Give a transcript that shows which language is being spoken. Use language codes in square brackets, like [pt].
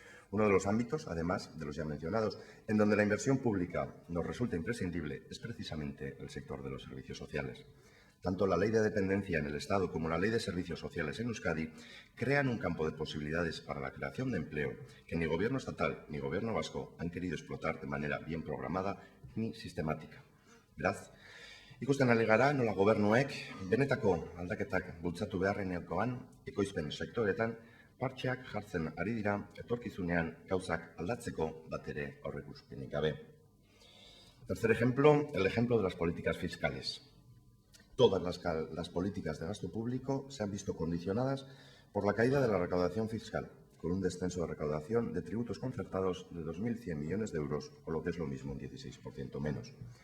[es] Uno de los ámbitos, además de los ya mencionados, en donde la inversión pública nos resulta imprescindible es precisamente el sector de los servicios sociales. Tanto la Ley de Dependencia en el Estado como la Ley de Servicios Sociales en Euskadi crean un campo de posibilidades para la creación de empleo que ni Gobierno estatal ni Gobierno vasco han querido explotar de manera bien programada ni sistemática. [eu] Beraz, ikusten ari gara nola Gobernuek benetako aldaketak bultzatu beharrenekoan ekoizpen sektoretan partxeak jartzen ari dira etorkizunean gauzak aldatzeko batere aurreikuspenik gabe. [es] Tercer ejemplo, el ejemplo de las políticas fiscales. Todas las políticas de gasto público se han visto condicionadas por la caída de la recaudación fiscal, con un descenso de recaudación de tributos concertados de 2.100 millones de euros, o lo que es lo mismo, un 16% menos.